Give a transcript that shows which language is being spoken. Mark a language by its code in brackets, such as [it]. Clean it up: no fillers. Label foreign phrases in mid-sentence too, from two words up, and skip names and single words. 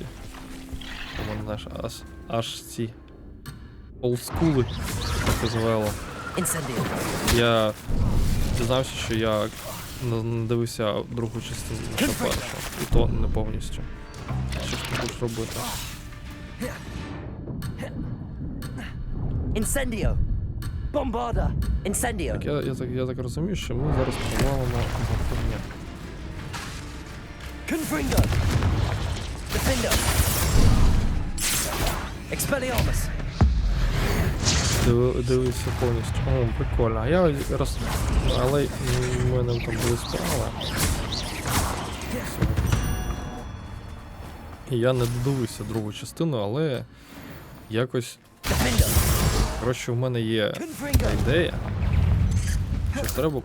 [uk] Тому, знаєш, аж ці олдскули, так звело. Я дізнався, що я не дивився другу частину, лише першу, і то не повністю. Що ж ти будеш робити? Incendio. Bombarda. Incendio. Я так розумію, що ми зараз провалимо заповнення. Confringo. Defendo. Expelliarmus. Дивився повністю. О, прикольно. А я раз... Але в мене там були справи. І я не додивився другу частину, але якось... Коротше, в мене є така ідея, що треба...